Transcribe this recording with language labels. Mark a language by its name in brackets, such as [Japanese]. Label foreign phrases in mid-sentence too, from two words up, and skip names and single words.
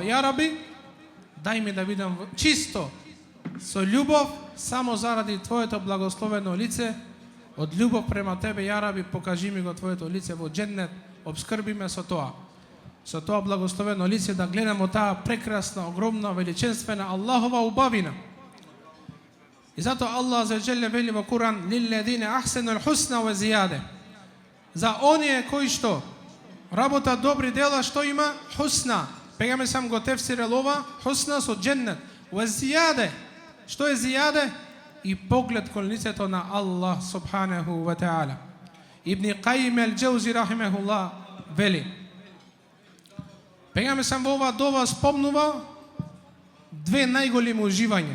[Macedonian] Ја Раби, дај ми да видам чисто, со љубов, само заради Твоето благословено лице, од љубов према Тебе, ја Раби, покажи ми го Твоето лице во дженнет, обскрби ме со тоа. Со тоа благословено лице да гледам од таа прекрасна, огромна, величенствена Аллахова убавина. И затоа Аллах [Arabic] عز وجل [Macedonian] вели во Куран: [Arabic] للذين أحسنوا الحسنى وزيادة. [Macedonian] За оние кои што работа добри дела, што има? Хусна. Пегаме сам го тефсирел ова, хусна со дженнет. [Arabic] وزيادة. [Macedonian] Што е зијаде? И поглед кон лицето на Аллах [Arabic] سبحانه وتعالى. [Macedonian] Ибни Каим ел-Џаузи рахимехуллах вели: пегаме сам во ова дова спомнува две најголеми уживања.